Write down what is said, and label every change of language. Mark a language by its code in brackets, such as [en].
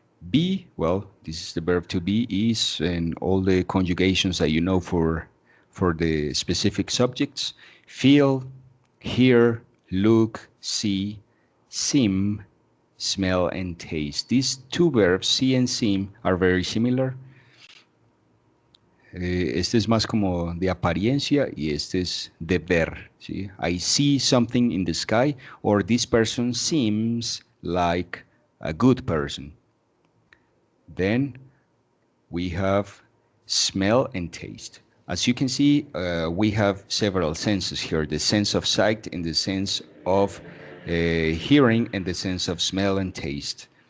[en] Be, well, this is the verb to be, is, and all the conjugations that you know for the specific subjects. Feel, hear, look, see, seem, smell, and taste. These two verbs, see and seem, are very similar. [es] Este es más como de apariencia y este es de ver. ¿Sí? [en] I see something in the sky, or this person seems like a good person. Then we have smell and taste. As you can see, we have several senses here, the sense of sight and the sense of hearing and the sense of smell and taste.